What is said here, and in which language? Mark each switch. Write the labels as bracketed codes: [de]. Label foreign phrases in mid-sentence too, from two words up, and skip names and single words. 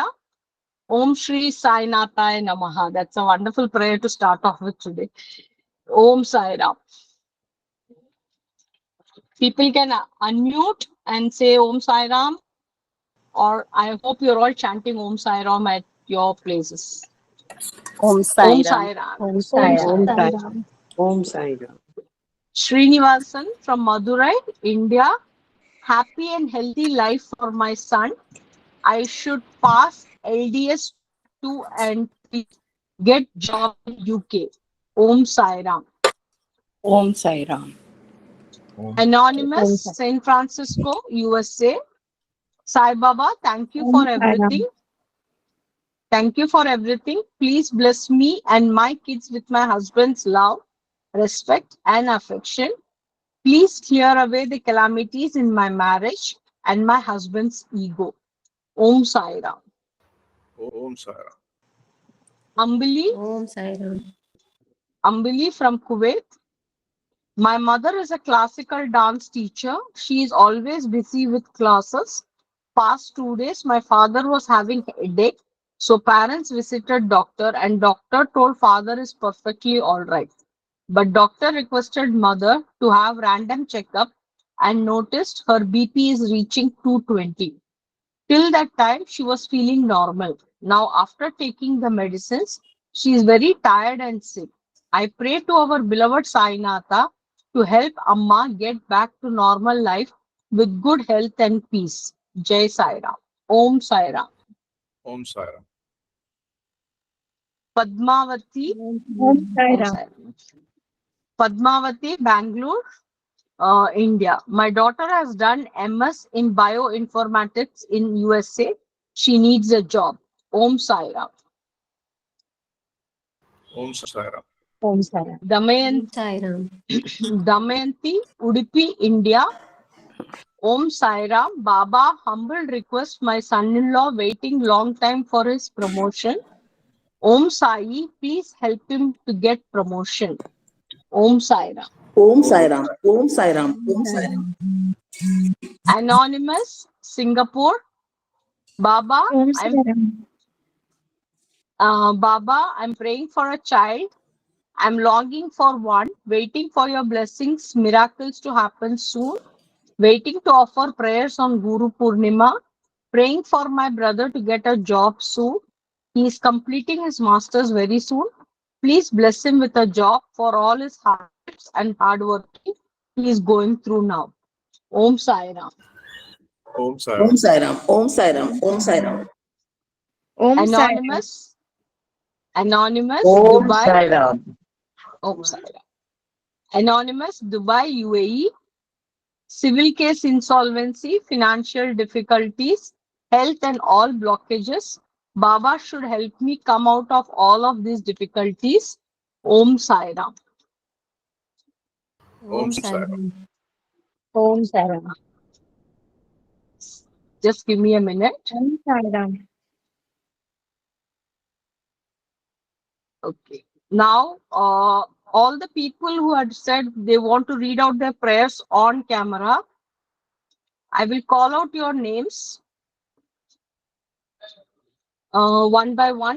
[en] Om Shri Sai Nataya Namaha. That's a wonderful prayer to start off with today. Om Sai Ram. People can unmute and say Om Sai Ram, or I hope you're all chanting Om Sai Ram at your places. Om Om Sai Ram. Sai Ram. Om Om Sai Ram. Sai Om Sai Ram. Om Sai Ram. Srinivasan from Madurai, India. Happy and healthy life for my son. I should pass LDS 2 and 3. Get job in UK. Om Sai Ram. Om Sai Ram. Anonymous, Om Sai San Francisco, USA. Sai Baba, thank you Om for Sai Ram. everything. Thank you for everything. Please bless me and my kids with my husband's love, respect, and affection. Please clear away the calamities in my marriage and my husband's ego. Om Sai Ram. Om Sai Ram. Humbly, Om Sai Ram. Ambili from Kuwait. My mother is a classical dance teacher. She is always busy with classes. Past 2 days, my father was having headache. So parents visited doctor and doctor told father is perfectly all right. But doctor requested mother to have random checkup and noticed her BP is reaching 220. Till that time, she was feeling normal. Now, after taking the medicines, she is very tired and sick. I pray to our beloved Sainatha to help Amma get back to normal life with good health and peace. Jai Sai Ram. Om Sai Ram. Om Sai Ram. Padmavati. Om Sai Om Ram. Sai Ram. Padmavati, Bangalore, India. My daughter has done MS in bioinformatics in USA. She needs a job. Om Sai Ram. Om Sai Ram. Om Sai Ram. Damayanti, Udupi, India. Om Sai Ram. Baba, humble request my son-in-law waiting long time for his promotion. Om Sai, please help him to get promotion. Om Sai Ram. Om Sai Ram. Om Sai Ram. Om Sai Ram. Anonymous, Singapore. Baba, Om Sai Ram. Baba, I'm praying for a child. I'm longing for one, waiting for your blessings, miracles to happen soon, waiting to offer prayers on Guru Purnima, praying for my brother to get a job soon. He is completing his master's very soon. Please bless him with a job for all his hardships and hard working he is going through now. Om Sai Ram. Om Sai Om Ram. Sai Ram. Om Sai Ram. Om Sai Ram. Om Sai Ram. Anonymous, Om Dubai. Sai Ram. Om Sai Ram. Anonymous, Dubai, UAE. Civil case insolvency, financial difficulties, health and all blockages. Baba should help me come out of all of these difficulties. Om Sai Ram. Om Sai Ram. Om Sai Ram. Just give me a minute. Om Sai Ram. Okay. Now, all the people who had said they want to read out their prayers on camera, I will call out your names one by one.